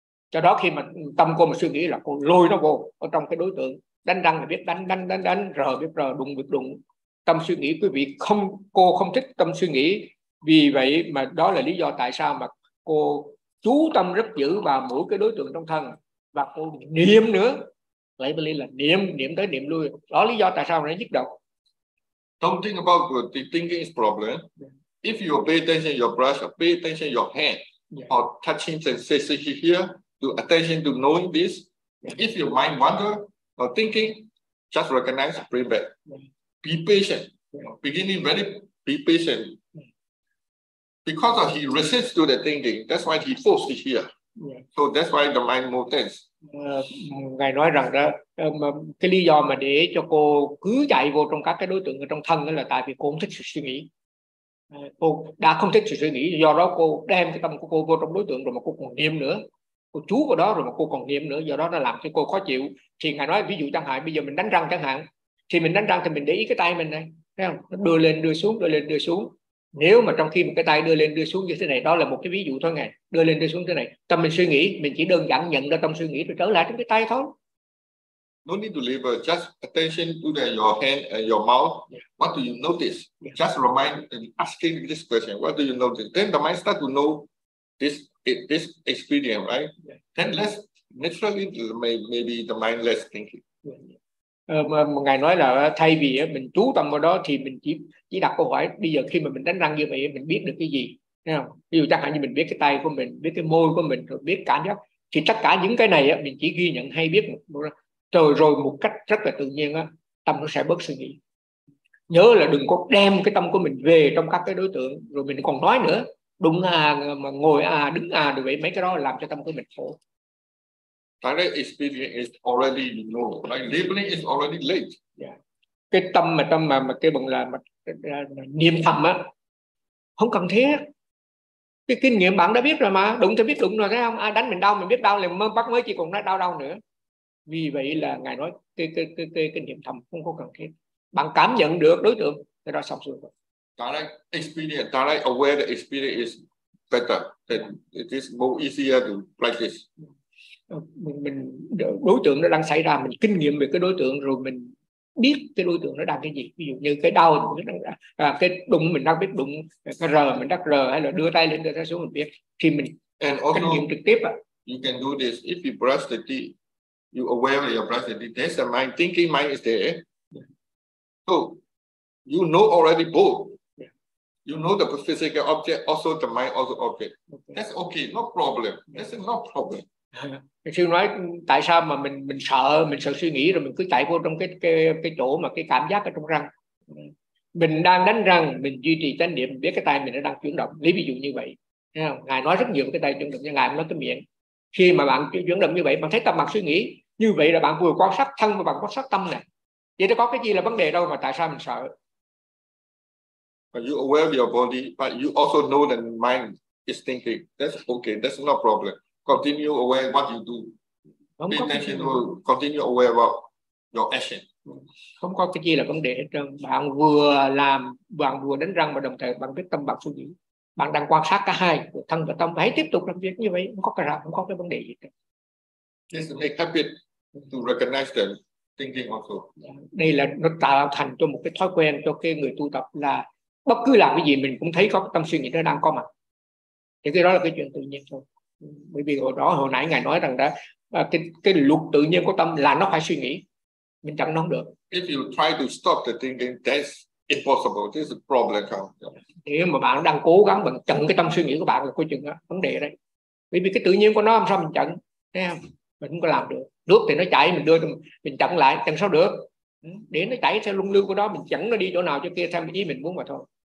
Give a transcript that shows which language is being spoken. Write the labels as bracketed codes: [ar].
[vi] Cho đó khi mà tâm cô mà suy nghĩ là cô lôi nó vô ở trong cái đối tượng đánh răng là biết đánh rờ biết rờ đụng biết đụng. Tâm suy nghĩ quý vị không, cô không thích tâm suy nghĩ. Vì vậy mà đó là lý do tại sao mà cô chú tâm rất dữ vào mỗi cái đối tượng trong thân và cô niệm nữa. Lấy bởi lý là niệm tới niệm lui. Đó là lý do tại sao nó nhức đầu. [en] Don't think about good, the thinking is problem. If you pay attention to your brush, or pay attention to your hand, yeah. Or touching sensation here, to attention to knowing this. Yeah. If your mind wander or thinking, just recognize, bring back. Yeah. Be patient. Yeah. Beginning very, be patient. Because of he resists to the thinking, that's why he forced it here. Yeah. So that's why the mind more tense. [vi] Ngài nói rằng đó, cái lý do mà để cho cô cứ chạy vô trong các cái đối tượng ở trong thân đó là tại vì cô không thích sự suy nghĩ. Cô đã không thích sự suy nghĩ, do đó cô đem cái tâm của cô vô trong đối tượng rồi mà cô còn niệm nữa. Cô chú vào đó rồi mà cô còn niệm nữa, do đó nó làm cho cô khó chịu. Thì ngài nói ví dụ chẳng hạn, bây giờ mình đánh răng chẳng hạn. Thì mình đánh răng thì mình để ý cái tay mình này. Thấy không? Nó đưa lên đưa xuống. Nếu mà trong khi một cái tay đưa lên đưa xuống như thế này, đó là một cái ví dụ thôi nghe, đưa lên đưa xuống như thế này, tâm mình suy nghĩ, mình chỉ đơn giản nhận ra tâm suy nghĩ rồi trở lại trong cái tay thôi. [en] No need to leave, just attention to the, your hand and your mouth. Yeah. What do you notice? Yeah. Just remind and asking this question. What do you notice? Then the mind start to know this experience, right? Yeah. Then less, naturally, maybe the mind less thinking. Yeah. [vi] Ngài nói là thay vì mình chú tâm vào đó thì mình chỉ đặt câu hỏi bây giờ khi mà mình đánh răng như vậy mình biết được cái gì, thấy không? Ví dụ chẳng hạn như mình biết cái tay của mình, biết cái môi của mình, rồi biết cảm giác, thì tất cả những cái này mình chỉ ghi nhận hay biết rồi một cách rất là tự nhiên tâm nó sẽ bớt suy nghĩ. Nhớ là đừng có đem cái tâm của mình về trong các cái đối tượng rồi mình còn nói nữa đúng mà ngồi đứng được vậy, mấy cái đó làm cho tâm của mình khổ. [en] Direct experience is already known. Like labeling is already late. Yeah. [vi] Cái tâm mà cái bằng là niệm thầm á, không cần thiết. Cái kinh nghiệm bạn đã biết rồi mà, đụng thì biết đụng rồi, thấy không? À, đánh mình đau mình biết đau liền, bắt mới chỉ còn nói đau nữa. Vì vậy là ngài nói cái niệm thầm không có cần thiết. Bạn cảm nhận được đối tượng thì đó xong xuôi rồi. [en] Direct experience, direct aware the experience is better. Then it is more easier to practice. [vi] Mình đối tượng nó đang xảy ra, mình kinh nghiệm về cái đối tượng rồi mình biết cái đối tượng nó đang cái gì, ví dụ như cái đau cái đụng mình đang biết đụng, cái rờ mình đắc rờ, hay là đưa tay lên đưa tay xuống mình biết, thì mình [en] also, [vi] kinh nghiệm trực tiếp. [en] You can do this if you brush the teeth, you aware of your brush the teeth, that's the mind thinking, mind is there. Yeah. So you know already both. Yeah. You know the physical object also the mind also object. Okay. That's okay, no problem. That's no problem. [vi] Sư nói tại sao mà mình sợ suy nghĩ rồi mình cứ chạy vô trong cái chỗ mà cái cảm giác ở trong răng. Mình đang đánh răng, mình duy trì chánh niệm, biết cái tay mình nó đang chuyển động. Lấy ví dụ như vậy, thấy không? Ngài nói rất nhiều cái tay chuyển động, như ngài nói cái miệng. Khi mà bạn chuyển động như vậy, bạn thấy tâm bạn suy nghĩ như vậy là bạn vừa quan sát thân và bạn quan sát tâm này. Vậy nó có cái gì là vấn đề đâu mà tại sao mình sợ? [en] But you aware of your body, but you also know that mind is thinking. That's okay. That's no problem. Continue aware what you do. [vi] Không [en] be intentional. Continue aware about your action. [vi] Không có cái gì là vấn đề hết trơn. Bạn vừa làm, bạn vừa đánh răng và đồng thời bạn biết tâm bạn suy nghĩ. Bạn đang quan sát cả hai, thân và tâm. Hãy tiếp tục làm việc như vậy. Không có cái vấn đề gì cả. [en] This make habit to recognize the thinking also. [vi] Đây là nó tạo thành cho một cái thói quen cho cái người tu tập là bất cứ làm cái gì mình cũng thấy có cái tâm suy nghĩ nó đang có mặt. Thì cái đó là cái chuyện tự nhiên thôi. Bởi vì hồi nãy ngài nói rằng đó cái luật tự nhiên của tâm là nó phải suy nghĩ. Mình chẳng nói được. [en] If you try to stop the thinking, that's impossible. This is a problem. [vi] Nếu mà bạn đang cố gắng bằng chặn cái tâm suy nghĩ của bạn là coi chừng đó, vấn đề đấy. Bởi vì cái tự nhiên của nó làm sao mình chặn? Thấy không? Mình không có làm được. Nước thì nó chảy, mình đưa mình chặn lại, chẳng sao được. Để nó chảy theo luân lưu của đó, mình chặn nó đi chỗ nào cho kia theo ý mình muốn mà thôi.